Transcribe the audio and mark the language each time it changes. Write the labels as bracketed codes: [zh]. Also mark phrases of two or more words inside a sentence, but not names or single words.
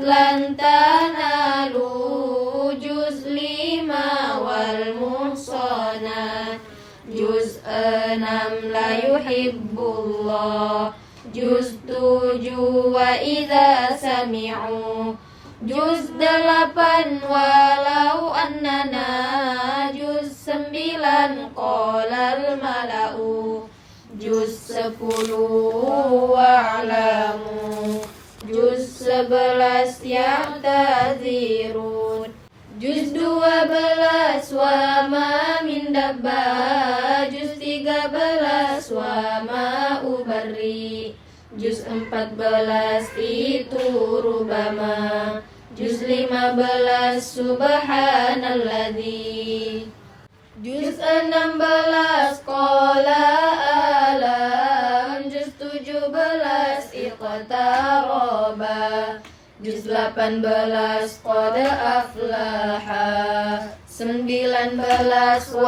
[ar] لن تنالوا، جزء 5 والمحصنات، جزء 6 لا يحب الله، جزء 7 وإذا سمعوا، جزء 8 ولو أننا، جزء 9 قال الملأ، جزء 10 واعلموا، جزء 11 يعتذرون، جزء 12 وما من دابة, جزء 13 وما أبرئ، جزء 14 itu ربما، جزء 15 سبحان الذي، جزء 16 قال ألم، جزء 17 اقترب، جزء 18 قد أفلح، 19 و